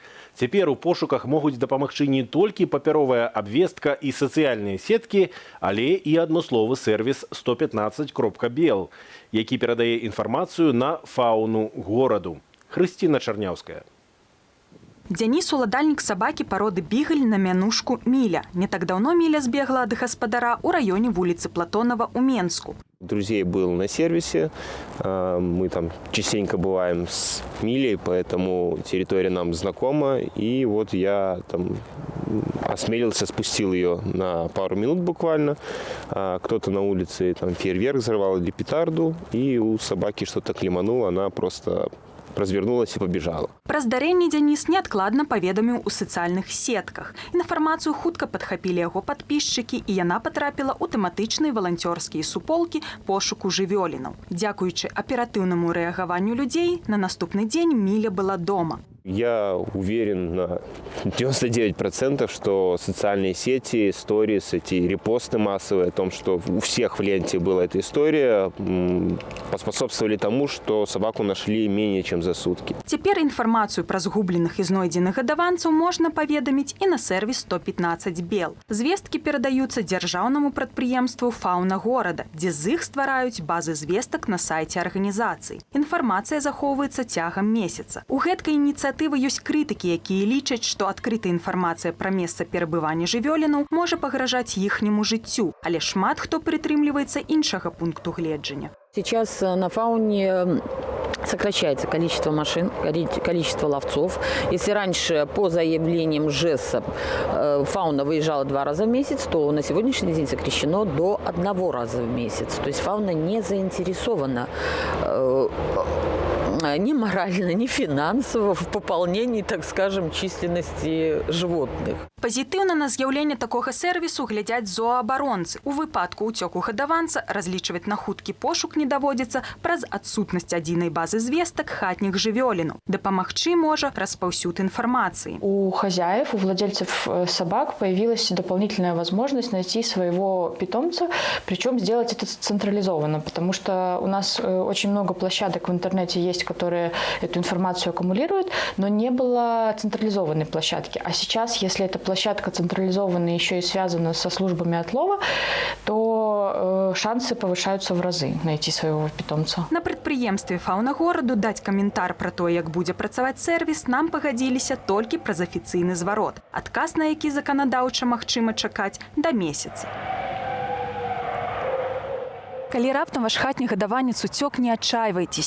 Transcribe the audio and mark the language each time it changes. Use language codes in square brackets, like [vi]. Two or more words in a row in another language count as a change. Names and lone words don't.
[be] Цяпер у пошуках могуць дапамагчы не толькі папяровая абвестка і сацыяльныя сеткі, але і адмысловы сервіс 115.bel, які перадае інфармацыю на фауну гораду. Хрысціна Чарняўская. Дзяніс – уладальнік сабакі пароды бігаль на мянушку Міля. Не так даўно Міля збегла ад гаспадара ў раёне вуліцы Платонова ў Менску. [ru] Друзей был на сервисе, мы там частенько бываем с Милей, поэтому территория нам знакома. И вот я там осмелился, спустил ее на пару минут буквально. Кто-то на улице там фейерверк взорвал или петарду, и у собаки что-то клемануло, она просто развернулась и побежала. [be] Пра здарэнне Дзяніс неадкладна паведаміў у сацыяльных сетках. Інфармацыю хутка падхапілі яго падпісчыкі, і яна патрапіла ў тэматычныя валанцёрскія суполкі пошуку жывёлінаў. Дзякуючы аператыўнаму рэагаванню людзей, на наступны дзень Міля была дома. [ru] Я уверен на 99%, что социальные сети, сторис, эти репосты массовые о том, что у всех в ленте была эта история, поспособствовали тому, что собаку нашли менее чем за сутки. Теперь информацию про [be] згубленых и знойдзеных гадаванцаў [ru] можно паведаміць и на сервис 115.bel. [be] Звестки перадаются дзяржаўнаму прадпрыемству «Фауна горада», где з іх ствараюць базы звестак на сайте организации. Информация захоўваецца цягам месяца. У гэткай ініцыятывы ёсць крытыкі, якія лічаць, што адкрытая інфармацыя пра месца перабывання жывёлінаў можа пагражаць іхняму жыццю, але шмат хто прытрымліваецца іншага пункту гледжання. [ru] Сейчас на фауне сокращается количество машин, количество ловцов. Если раньше по заявлениям ЖЭСа фауна выезжала 2 раза в месяц, то на сегодняшний день сокращено до 1 раза в месяц. То есть фауна не заинтересована ни морально, ни финансово в пополнении, так скажем, численности животных. [be] Пазітыўна на з'яўленне такога сервісу глядзяць зооабаронцы. У выпадку ўцёку гадаванца разлічваць на хуткі пошук не даводзіцца праз адсутнасць адзінай базы звестак хатніх жывёлінаў. Дапамагчы можа распаўсюд информации. [ru] У хозяев, у владельцев собак появилась дополнительная возможность найти своего питомца, причем сделать это централизованно, потому что у нас очень много площадок в интернете есть, которые эту информацию аккумулируют, но не было централизованной площадки. А сейчас, если эта площадка централизованная еще и связана со службами отлова, то шансы повышаются в разы найти своего питомца. [be] На прадпрыемстве «Фауна гораду» даць каментар пра то, як будзе працаваць сервіс, нам пагадзіліся толькі праз афіцыйны зварот. Адказ на які заканадаўча магчыма чакаць да месяца. Калі раптам ваш хатні гадаванец уцёк, не адчайвайцеся.